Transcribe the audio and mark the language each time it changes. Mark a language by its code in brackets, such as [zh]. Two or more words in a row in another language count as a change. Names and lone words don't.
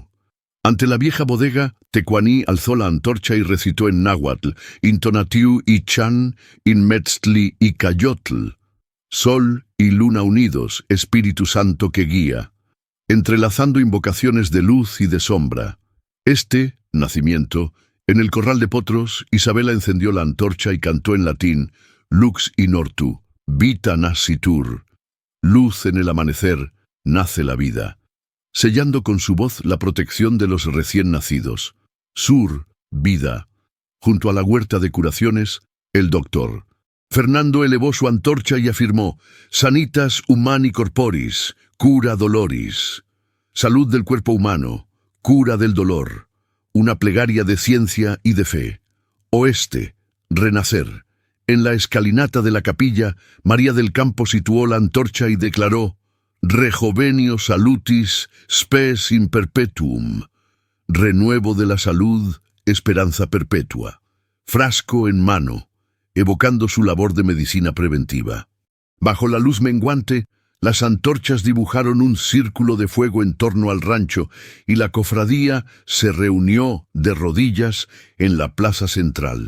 [es] Ante la vieja bodega, Tecuani alzó la antorcha y recitó en náhuatl, [nah] Intonatiu y Chan, Inmetztli y Cayotl. [es] Sol y luna unidos, Espíritu Santo que guía, entrelazando invocaciones de luz y de sombra. Nacimiento. En el corral de potros, Isabela encendió la antorcha y cantó en latín, [la] Lux in ortu, vita nascitur. [es] Luz en el amanecer, nace la vida, sellando con su voz la protección de los recién nacidos. Sur, vida. Junto a la huerta de curaciones, el doctor. Fernando elevó su antorcha y afirmó, [la] Sanitas humani corporis, cura doloris. [es] Salud del cuerpo humano, cura del dolor. Una plegaria de ciencia y de fe. Oeste, renacer. En la escalinata de la capilla, María del Campo situó la antorcha y declaró, [la] Rejovenio salutis spes in perpetuum. [es] Renuevo de la salud, esperanza perpetua. Frasco en mano, evocando su labor de medicina preventiva. Bajo la luz menguante, las antorchas dibujaron un círculo de fuego en torno al rancho y la cofradía se reunió de rodillas en la plaza central.